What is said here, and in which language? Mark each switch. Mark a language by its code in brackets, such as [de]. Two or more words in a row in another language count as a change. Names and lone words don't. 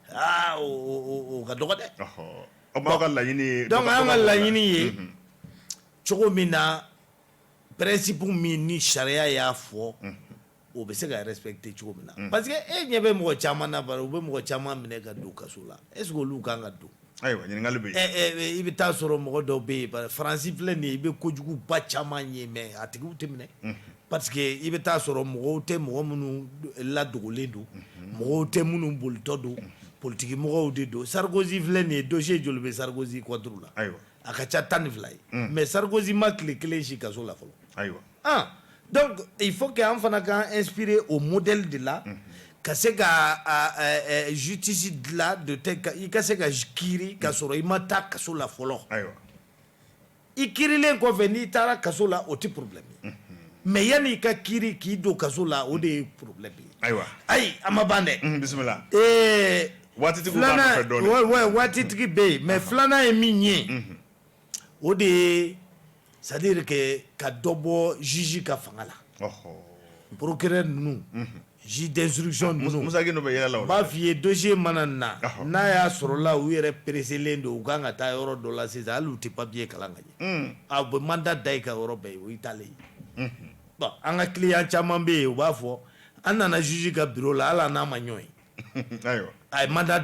[bm] o ka dɔgɔ dɛ donc an ka laɲini ye cogo min na principe min ni sariya y'a fɔ o bɛ se ka respecter cogo min na parce que e ɲɛ bɛ mɔgɔ caman na bari u bɛ mɔgɔ caman minɛ ka don kaso la [fr] est ce que [bm] olu kan ka don ayiwa ɲininkali bɛ yen i bɛ taa sɔrɔ mɔgɔ dɔw bɛ yen faransi filɛ nin ye i bɛ kojuguba caman ye mais a tigiw tɛ minɛ [fr] parce que [bm] i bɛ taa sɔrɔ mɔgɔw tɛ mɔgɔ minnu ladogolen don mɔgɔw tɛ minnu bolitɔ don politiki mɔgɔw de don Sarkozy filɛ nin ye dossier joli bɛ Sarkozy contre la a ka ca 12 ye mais Sarkozy ma tile kelen si kaso la fɔlɔ donc [fr] il faut que [bm] an fana k'an [fr] inspirer au modèle de la [bm] ka se ka justice dilan de tɛ i ka se ka kiiri ka sɔrɔ i ma taa kaso la fɔlɔ i kiirilen kɔfɛ n'i taara kaso la o tɛ problème ye mais yanni i ka kiiri k'i don kaso la o de ye problème ye ayi a ma ban dɛ bisimila waatitigi bɛ yen mais filanan ye min ye o de ye [fr] c'est à dire que [bm] ka dɔ bɔ juge ka fanga la procureur ninnu [fr] juge d'instruction [bm] ninnu b'a f'i ye dossier mana na n'a y'a sɔrɔla u yɛrɛ pereselen don u kan ka taa yɔrɔ dɔ la sisan hali u tɛ papier kalan ka ɲɛ a bɛ mandat da i ka yɔrɔ bɛɛ o y'i taalen ye bon an ka client caman bɛ yen u b'a fɔ an nana juge ka bureau la hali n'a ma ɲɔgɔn ye a ye mandat